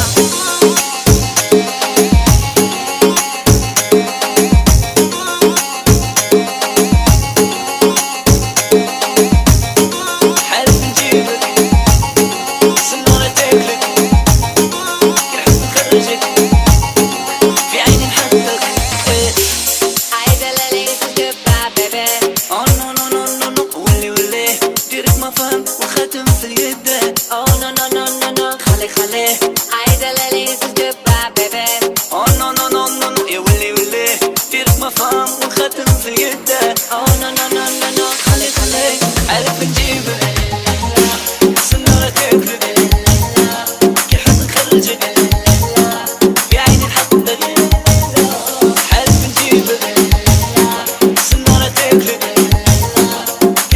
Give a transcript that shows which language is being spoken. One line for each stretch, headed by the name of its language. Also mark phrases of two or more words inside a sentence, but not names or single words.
Arabic: عارف نجيبك سنارة تاكلك كي نحب نخرجك في عيني نحطك عايزة ليلة
English: goodbye, baby. Oh no no no no no
Arabic: ولي ديرك ما فهم وخاتم في اليد
English: Oh no no no no no
Arabic: خليه عايزة ليلة
English: goodbye, baby. Oh no no no no no
Arabic: يا ولي ديرك ما فهم وخاتم في اليد
English: Oh no no no no no خليه
Arabic: عارف نجيبك سنارة تاكلك كي حب نخرجك في عيني نحطك عارف نجيبك سنارة تاكلك كي